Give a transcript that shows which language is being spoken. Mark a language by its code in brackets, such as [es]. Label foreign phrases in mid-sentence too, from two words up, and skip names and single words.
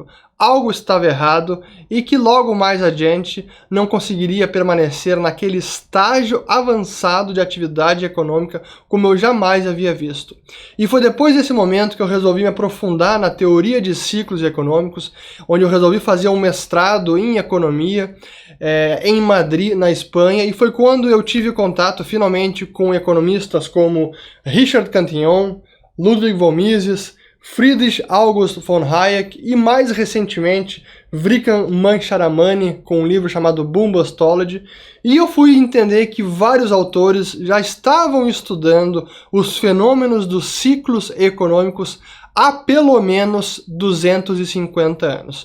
[pt] Algo estava errado e que logo mais adiante não conseguiria permanecer naquele estágio avançado de atividade econômica como eu jamais havia visto. E foi depois desse momento que eu resolvi me aprofundar na teoria de ciclos econômicos, onde eu resolvi fazer um mestrado em economia em Madrid, na Espanha, e foi quando eu tive contato finalmente com economistas como Richard Cantillon, Ludwig von Mises, Friedrich August von Hayek e, mais recentemente, Vikram Mancharamani, com um livro chamado Boom Bustology, e eu fui entender que vários autores já estavam estudando os fenômenos dos ciclos econômicos há pelo menos 250 anos.